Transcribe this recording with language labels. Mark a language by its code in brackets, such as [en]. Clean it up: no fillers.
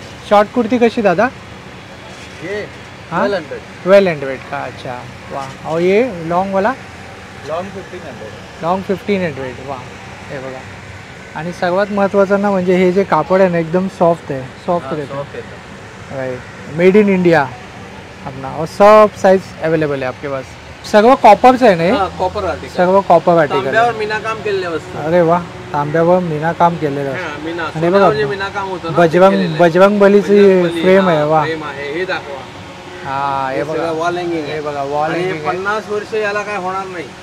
[hi] Short kurti [mr] कशी दादा? [hi] हां 1200 का? अच्छा वा. और ये लॉन्ग वाला? लॉन्ग 1500. [mr] वा हे बघा. आणि सर्वात महत्त्वाचं ना म्हणजे हे जे कापड आहे ना एकदम सॉफ्ट आहे, [hi] सॉफ्ट रहता है. मेड इन इंडिया अपना. और सब साइज अवेलेबल है आपके पास. [mr] सर्व कॉपरचं आहे ना हे? [en] Copper article, सर्व copper article. [mr] तांब्यावर मीना काम केलेल्या वस्तू. अरे वा तांब्यावर मीना काम केलेलं आहे. मीना आणि बघा मीना काम होतं ना, बजरंग बलीची फ्रेम आहे. वा फ्रेम आहे. हे दाखवा. हा हे बघा [en] wall hanging [mr] हे आहे. बघा वॉल आणि हँगिंग आहे. 50 वर्ष याला काय होणार नाही,